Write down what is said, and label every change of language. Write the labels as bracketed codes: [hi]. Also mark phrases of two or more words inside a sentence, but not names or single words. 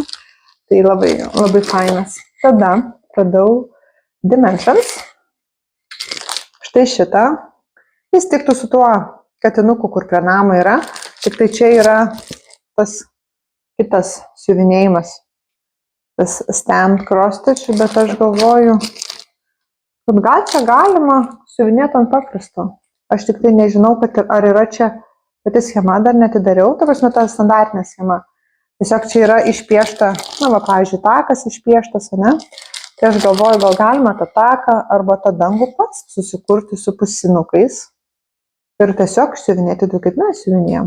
[lt] Tai labai fainas. Tada radau Dimensions. Štai šitą. Jis tiktų su tuo katinuku, kur prie namo yra. Tik tai čia yra tas kitas siuvinėjimas. [en] Tas stand cross stitch, [lt] bet aš galvoju, kad gal čia galima siuvinėti ant paprasto. Aš tik tai nežinau, ar yra čia pati schema, dar netidariau. Ta prasme, ta standartinė schema. Tiesiog čia yra išpiešta, pavyzdžiui, takas išpieštas, ne? Tai aš galvoju, gal galima tą taką arba tą dangų pats susikurti su pusinukais ir tiesiog siuvinėti tai, kaip mes siuvinėjom.